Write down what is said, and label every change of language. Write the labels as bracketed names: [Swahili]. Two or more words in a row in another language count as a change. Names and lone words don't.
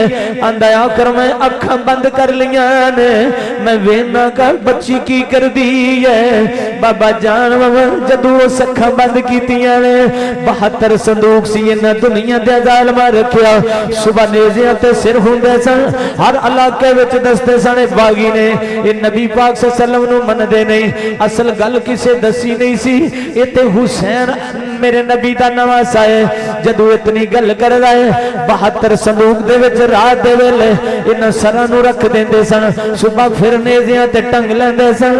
[Punjabi] آندا آخر میں اکھاں بند کر لیا نے، میں وینا کا بچی کی کر دی ہے. بابا جان جدوں اس اکھاں بند کیتیاں نے، 72 صندوق سی انہاں دنیا دے ظالماں رکھیا. صبح نیزیاں تے سر ہندے سن، ہر علاقے وچ دسدے سن باغی نے یہ نبی پاک [Arabic] صلى الله عليه وسلم [Punjabi] نوں مندے نہیں. اصل گل کسے دسی نہیں سی، یہ تے حسین میرے نبی دا نواسا ہے. جدوں اتنی گل کردا ہے، 72 صندوق دے وچ رات دے ویلے انہاں سراں نوں رکھ دیندے سن، صبح فیر نیزیاں تے ٹنگ لیندے سن.